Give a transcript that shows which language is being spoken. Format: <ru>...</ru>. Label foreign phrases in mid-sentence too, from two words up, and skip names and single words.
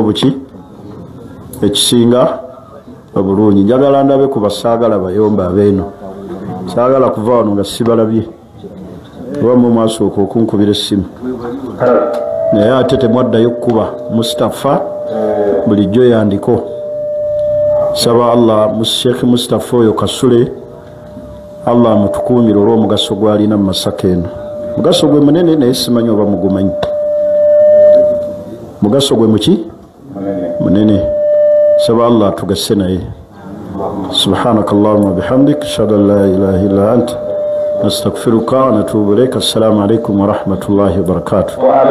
<lg>obuki ekisinga obulungi njagala ndabe ku basaagala bayomba abeeno saagala kuva wano nga sibalabye wamu mwasooka okunkubira essimu naye ate temwaddayo kuba Mustafa bulijjo yandiko saba Allah Sheikh Mustafa oyo Kasule Allah mutukuumire olw'omugaso gwalina mu Masaka eno mugaso gwe munene naye simanyi oba mugumanyi mugaso gwe muki munene saba Allah tugase naye</lg> <ar>سبحانك اللهم بحمدك أشهد أن لا إله إلا أنت نستغفرك ونتوب إليك السلام عليكم ورحمة الله وبركاته</ar>